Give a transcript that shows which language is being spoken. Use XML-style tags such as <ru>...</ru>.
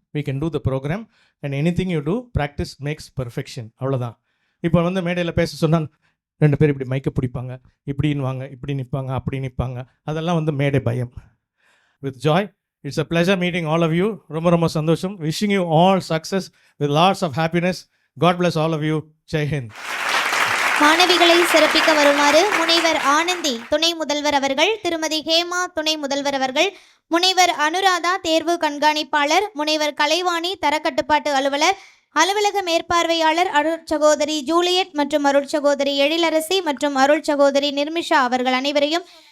<en>We can do the program and anything you do, practice makes perfection.</en> <ta>அவ்வளோதான். இப்போ வந்து மேடையில் பேச சொன்னால் 2 பேர் இப்படி மைக்கை பிடிப்பாங்க, இப்படின்வாங்க, இப்படி நிற்பாங்க, அப்படி நிற்பாங்க. அதெல்லாம் வந்து மேடை பயம்.</ta> <en>With joy, it's a pleasure meeting all of you.</en> <ta>ரொம்ப சந்தோஷம்.</ta> <en>Wishing you all success with lots of happiness. God bless all of you. Jai Hind.</en> <ta>மாணவிகளை சிறப்பிக்க வருமாறு முனைவர் ஆனந்தி துணை முதல்வர் அவர்கள், திருமதி ஹேமா துணை முதல்வர் அவர்கள், முனைவர் அனுராதா தேர்வு கண்காணிப்பாளர், முனைவர் கலைவாணி தரக்கட்டுப்பாட்டு அலுவலர், அலுவலக மேற்பார்வையாளர் அருட்சகோதரி ஜூலியட் மற்றும் அருட்சகோதரி எழிலரசி மற்றும் அருட்சகோதரி நிர்மிஷா அவர்கள் அனைவரையும்</ta>